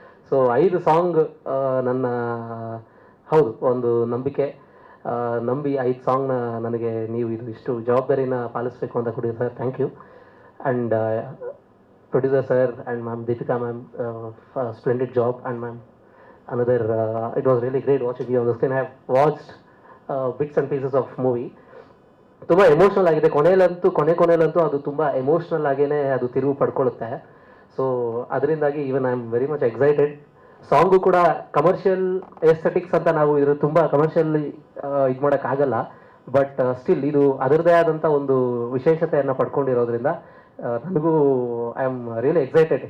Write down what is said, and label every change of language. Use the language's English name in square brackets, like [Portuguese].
[Kannada] So 5 song ನನ್ನ ಹೌದು ಒಂದು ನಂಬಿಕೆ ನಂಬಿ 5 ಸಾಂಗ್ನ ನನಗೆ ನೀವು ಇಷ್ಟು ಜವಾಬ್ದಾರಿನ ಪಾಲಿಸಬೇಕು ಅಂತ ಕೊಡಿ sir. Thank you. [English] And producer sir and ma'am Deepika ma'am, splendid job. And ma'am another it was really great watching you on the screen. I have watched bits and pieces of movie. [Kannada] ತುಂಬ emotional ಆಗಿದೆ. ಕೊನೆಯಲ್ಲಂತೂ ಅದು ತುಂಬ emotional ಆಗೇ ಅದು ತಿರುವು ಪಡ್ಕೊಳ್ಳುತ್ತೆ. So ಅದರಿಂದಾಗಿ [English] Even I am very much excited. [Kannada] Song ಕೂಡ commercial aesthetics ಅಂತ ನಾವು ಇದ್ರ ತುಂಬ ಕಮರ್ಷಿಯಲಿ ಇದು ಮಾಡೋಕ್ಕಾಗಲ್ಲ. ಬಟ್ ಸ್ಟಿಲ್ ಇದು ಅದರದೇ ಆದಂಥ ಒಂದು ವಿಶೇಷತೆಯನ್ನು ಪಡ್ಕೊಂಡಿರೋದ್ರಿಂದ ನನಗೂ [English] I am really excited.